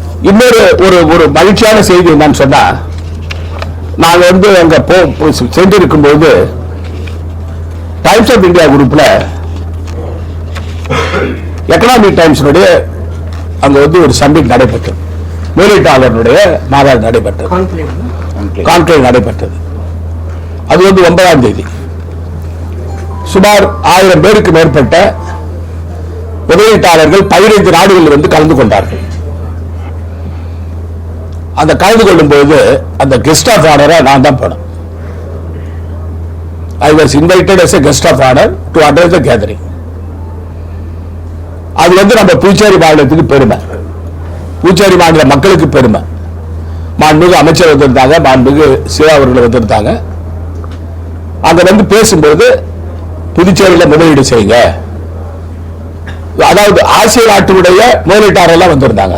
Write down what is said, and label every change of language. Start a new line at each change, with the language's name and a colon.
Tamil: இன்னொரு ஒரு மகிழ்ச்சியான செய்தி என்னன்னு சொன்னா, நாங்க அங்க சென்றிருக்கும் போது டைம்ஸ் ஆஃப் இந்தியா குரூப்ல எக்கனாமிக் டைம்ஸுடைய அங்க ஒரு சமிட் நடைபெற்றது, முதலீட்டாளர்களுடைய மாநாடு நடைபெற்றது, கான்க்ளேவ் நடைபெற்றது. அது 9ஆம் தேதி. சுமார் 1000 பேருக்கு மேற்பட்ட முதலீட்டாளர்கள் 15 நாடுகளில் கலந்து கொண்டார்கள். அந்த கலந்து கொள்ளும் போது அந்த கெஸ்ட் ஆஃப் ஆனரை நான் தான் போனேன்.
English: I was invited as a guest of honor to address the gathering.
Tamil: அது நம்ம புதுச்சேரி மாநிலத்துக்கு பெருமை, புதுச்சேரி மாநில மக்களுக்கு பெருமை. மாண்புமிகு அமைச்சர் வந்திருந்தாங்க, மாண்புமிகு சிவா அவர்கள் வந்திருந்தாங்க. அங்க பேசும்போது புதுச்சேரியில் முதலீடு செய்யுங்க, அதாவது ஆசிய நாட்டுடைய முதலீட்டாளர்கள் வந்திருந்தாங்க.